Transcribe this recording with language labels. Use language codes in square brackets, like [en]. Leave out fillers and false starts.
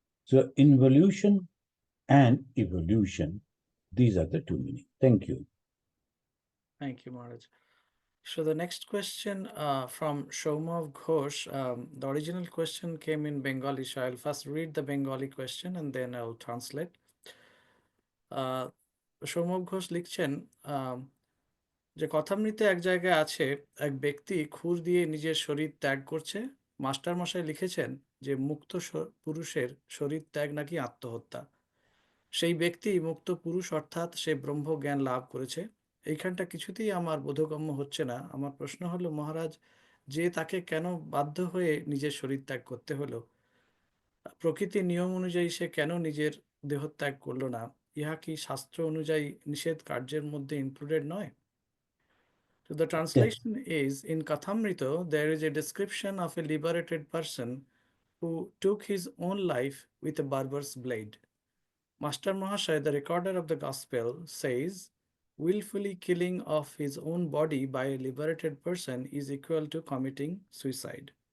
[en] So involution and evolution, these are the two meanings. Thank you. Thank you, Maharaj. So the next question from Shomav Ghosh. The original question came in Bengali, so I'll first read the Bengali question and then I'll translate. [bn] সৌমভ Ghosh লিখছেন যে কথামৃতে এক জায়গায় আছে এক ব্যক্তি খুর দিয়ে নিজের শরীর ত্যাগ করছে। মাস্টারমশাই লিখেছেন যে মুক্ত পুরুষের শরীর ত্যাগ নাকি আত্মহত্যা। সেই ব্যক্তি মুক্ত পুরুষ অর্থাৎ সে ব্রহ্ম জ্ঞান লাভ করেছে। এইখানটা কিছুতেই আমার বোধগম্য হচ্ছে না। আমার প্রশ্ন হলো মহারাজ, যে তাকে কেন বাধ্য হয়ে নিজের শরীর ত্যাগ করতে হলো? প্রকৃতির নিয়ম অনুযায়ী সে কেন নিজের দেহত্যাগ করলো না? ইহা কি শাস্ত্র অনুযায়ী নিষেধ কার্যের মধ্যে ইনক্লুডেড নয়? [en] So the translation is, in Kathamrita, there is a description of a liberated person who took his own life with a barber's blade. Master Mahashaya, the recorder of the gospel, says, willfully killing of his own body by a liberated person is equal to committing suicide.